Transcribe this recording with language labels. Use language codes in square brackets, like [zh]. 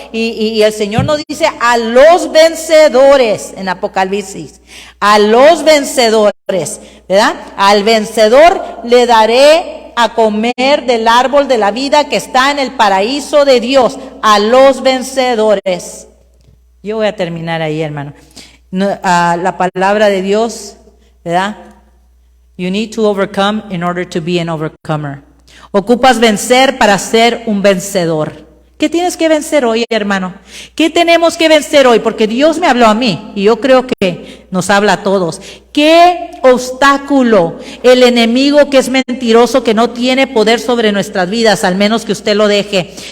[es] Y el Señor nos dice a los vencedores en Apocalipsis, a los vencedores, ¿verdad? Al vencedor le daré a comer del árbol de la vida que está en el paraíso de Dios, a los vencedores. Yo voy a terminar ahí, hermano. La palabra de Dios, ¿verdad? [en] You need to overcome in order to be an overcomer. [es] Ocupas vencer para ser un vencedor. ¿Qué tienes que vencer hoy, hermano? ¿Qué tenemos que vencer hoy? Porque Dios me habló a mí y yo creo que nos habla a todos. ¿Qué obstáculo el enemigo, que es mentiroso, que no tiene poder sobre nuestras vidas, al menos que usted lo deje?